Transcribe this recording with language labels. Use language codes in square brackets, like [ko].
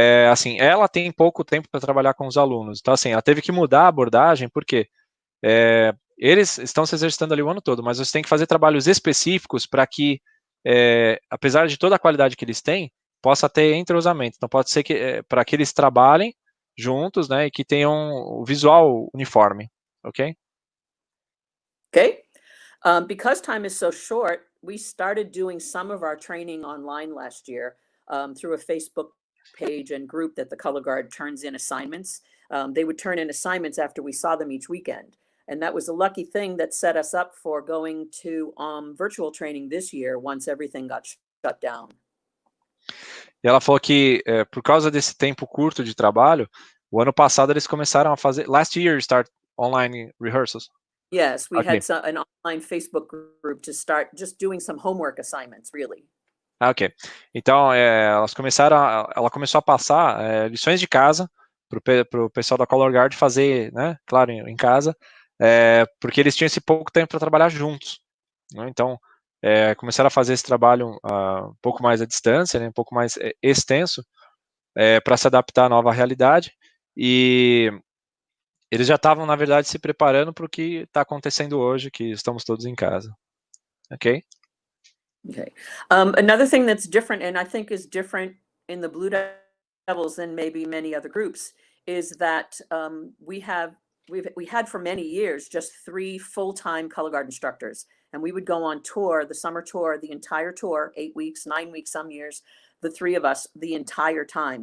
[pt] Assim, ela tem pouco tempo para trabalhar com os alunos, então assim, ela teve que mudar a abordagem, porque eles estão se exercitando ali o ano todo, mas você tem que fazer trabalhos específicos para que, apesar de toda a qualidade que eles têm, possa ter entrosamento. Então pode ser que para que eles trabalhem juntos, né, e que tenham o visual uniforme, ok? Okay. [en] Because time is so short, we started doing some of our training online last year through a Facebook page and group that the color guard turns in assignments. They would turn in assignments after we saw them each weekend. And that was a lucky thing that set us up for going to virtual training this year once everything got shut down. [pt] E ela falou que por causa desse tempo curto de trabalho, o ano passado eles começaram a fazer. [en] Last year, start online rehearsals. Yes, we Ok. had an online Facebook group to start just doing some homework assignments, really. Ah, ok. [pt] Então, ela começou a passar lições de casa para o pessoal da Color Guard fazer, né? Claro, em casa, porque eles tinham esse pouco tempo para trabalhar juntos. Né? Então, começaram a fazer esse trabalho um pouco mais à distância, né? Um pouco mais extenso, para se adaptar à nova realidade. E eles já estavam, na verdade, se preparando para o que está acontecendo hoje, que estamos todos em casa. Ok? Okay. [en] Another thing that's different, and I think is different in the Blue Devils than maybe many other groups, is that we had for many years just 3 full-time color guard instructors, and we would go on tour, the summer tour, the entire tour, 8 weeks, 9 weeks, some years, the 3 of us the entire time.